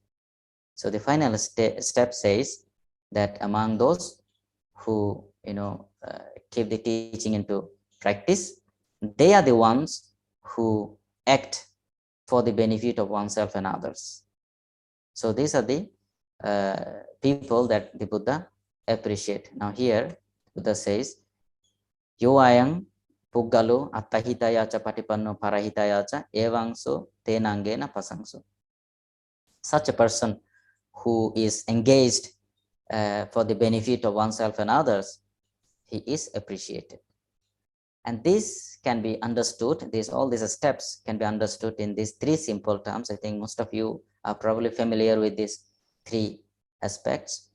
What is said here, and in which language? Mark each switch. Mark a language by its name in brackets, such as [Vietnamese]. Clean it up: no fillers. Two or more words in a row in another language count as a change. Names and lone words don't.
[English] So the final step says that among those who keep the teaching into practice, they are the ones who act for the benefit of oneself and others. So these are the people that the Buddha appreciate. Now here Buddha says, [Pali] yo ayang puggalo attahitaya cha patipanno parahitaya cha evangso tenangena pasangso. [English] Such a person who is engaged for the benefit of oneself and others, he is appreciated. And this can be understood, all these steps can be understood in these three simple terms. I think most of you are probably familiar with these three aspects.